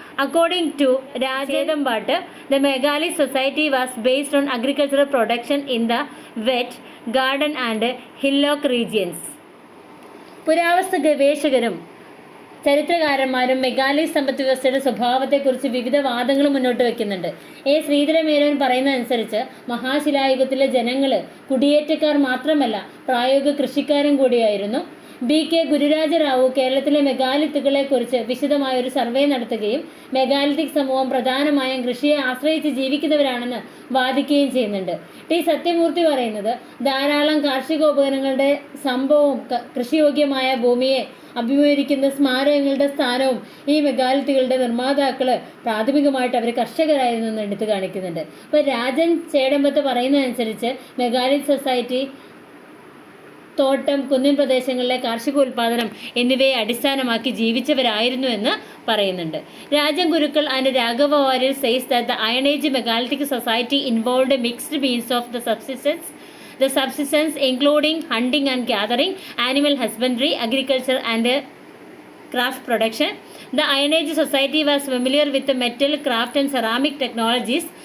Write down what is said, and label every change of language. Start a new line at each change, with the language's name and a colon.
English: According to Rajendambhat, the Megalith society was based on agricultural production in the wet, garden and hillock regions.
Malayalam: പുരാവസ്തു ഗവേഷകരും ചരിത്രകാരന്മാരും മെഗാലിത് സമ്പദ് വ്യവസ്ഥയുടെ സ്വഭാവത്തെക്കുറിച്ച് വിവിധ വാദങ്ങൾ മുന്നോട്ട് വയ്ക്കുന്നുണ്ട്. ശ്രീധരമേനോൻ പറയുന്നതനുസരിച്ച് മഹാശിലായുഗത്തിലെ ജനങ്ങൾ കുടിയേറ്റക്കാർ മാത്രമല്ല പ്രായോഗിക കൃഷിക്കാരും കൂടിയായിരുന്നു. BK ഗുരുരാജറാവു കേരളത്തിലെ മെഗാലിത്തുകളെക്കുറിച്ച് വിശദമായ ഒരു സർവേ നടത്തുകയും മെഗാലിത്തിക് സമൂഹം പ്രധാനമായും കൃഷിയെ ആശ്രയിച്ച് ജീവിക്കുന്നവരാണെന്ന് വാദിക്കുകയും ചെയ്യുന്നുണ്ട്. സത്യമൂർത്തി പറയുന്നത് ധാരാളം കാർഷികോപകരണങ്ങളുടെ സംഭവവും കൃഷിയോഗ്യമായ ഭൂമിയെ അഭിമുഖീകരിക്കുന്ന സ്മാരകങ്ങളുടെ സ്ഥാനവും ഈ മെഗാലിത്തുകളുടെ നിർമ്മാതാക്കൾ പ്രാഥമികമായിട്ട് അവർ കർഷകരായിരുന്നു എന്ന് എടുത്തു കാണിക്കുന്നുണ്ട്. അപ്പോൾ രാജൻ ചേടമ്പത്ത് പറയുന്നതനുസരിച്ച് മെഗാലിത്ത് സൊസൈറ്റി തോട്ടം, കുന്നിൻ പ്രദേശങ്ങളിലെ കാർഷികോൽപാദനം എന്നിവയെ അടിസ്ഥാനമാക്കി ജീവിച്ചവരായിരുന്നു എന്ന് പറയുന്നുണ്ട്.
English: Rajan Gurukkal and Raghava Varier says that the Iron Age megalithic society involved mixed means of the subsistence including hunting and gathering, animal husbandry, agriculture and craft production. The Iron Age society was familiar with the metal, craft and ceramic technologies.